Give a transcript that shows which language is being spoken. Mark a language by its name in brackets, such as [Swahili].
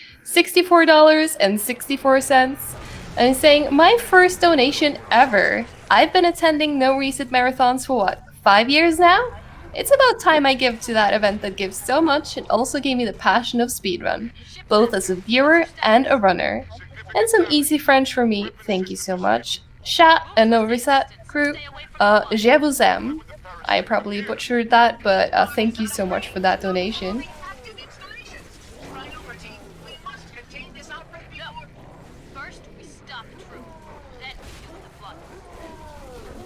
[English] $64.64. And he's saying, my first donation ever. I've been attending NoReset marathons for what, 5 years now? It's about time I give to that event that gives so much and also gave me the passion of speedrun, both as a viewer and a runner. And some easy French for me, thank you so much. Chat and NoReset crew, [French] je vous aime. [English] I probably butchered that, but thank you so much for that donation. Active installations. Right over, team. We must contain this outbreak before. First, we stop the truth. Then we deal with the flood.